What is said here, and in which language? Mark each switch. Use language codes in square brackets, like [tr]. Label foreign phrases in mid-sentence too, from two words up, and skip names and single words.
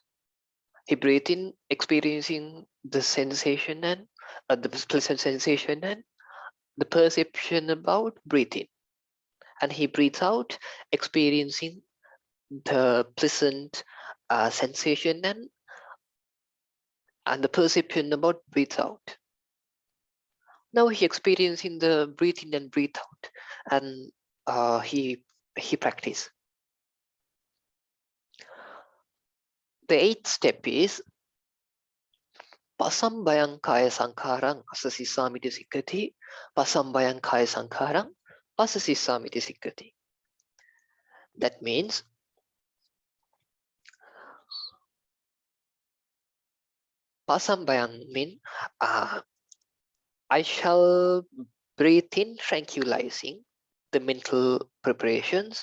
[en] He breathe in, experiencing the sensation and the pleasant sensation and the perception about breathing, and he breathes out, experiencing the pleasant sensation and the perception about breathe out. Now he experiencing the breathe in and breathe out, and he practice. The eighth step is [pi] pasambayang kaya sankharang asasisamiti sikkati, pasambayang kaya sankharang pasasisamiti sikkati. [en] That means pasambayang mean I shall breathe in, tranquilizing the mental preparations.